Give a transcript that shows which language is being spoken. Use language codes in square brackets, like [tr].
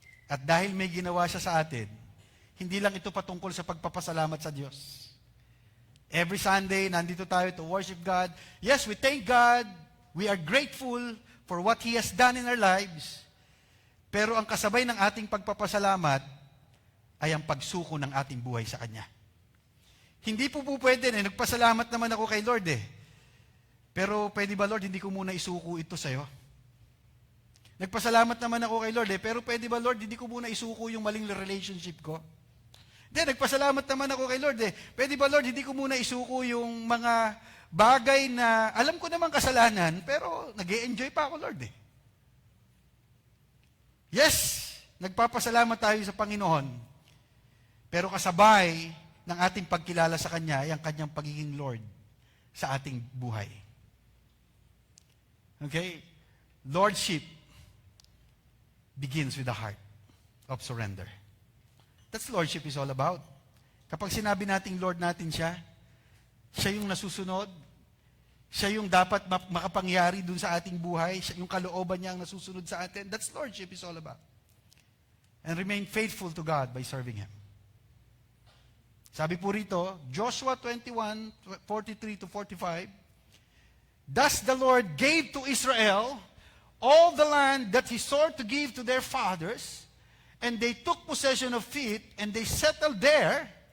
[tl] At dahil may ginawa siya sa atin, hindi lang ito patungkol sa pagpapasalamat sa Diyos. [en] Every Sunday, [tl] nandito tayo [en] to worship God. Yes, we thank God. We are grateful for what He has done in our lives. [tl] Pero ang kasabay ng ating pagpapasalamat ay ang pagsuko ng ating buhay sa Kanya. Hindi po pwede na nagpasalamat naman ako kay Lord eh. Pero pwede ba, Lord, hindi ko muna isuko ito sa'yo? Nagpasalamat naman ako kay Lord eh, pero pwede ba, Lord, hindi ko muna isuko yung maling relationship ko? Hindi, nagpasalamat naman ako kay Lord eh. Pwede ba, Lord, hindi ko muna isuko yung mga bagay na alam ko naman kasalanan, pero nag-e-enjoy pa ako, Lord eh. Yes, nagpapasalamat tayo sa Panginoon, pero kasabay ng ating pagkilala sa Kanya ay ang Kanyang pagiging Lord sa ating buhay. Okay? [en] Lordship begins with the heart of surrender. That's Lordship is all about. [tl] Kapag sinabi nating Lord natin siya, siya yung nasusunod, siya yung dapat makapangyari dun sa ating buhay, siya yung kalooban niya ang nasusunod sa atin. [en] That's Lordship is all about. And remain faithful to God by serving Him. [tl] Sabi po rito, [en] Joshua 21:43-45, thus the Lord gave to Israel all the land that He swore to give to their fathers, and they took possession of it, and they settled there,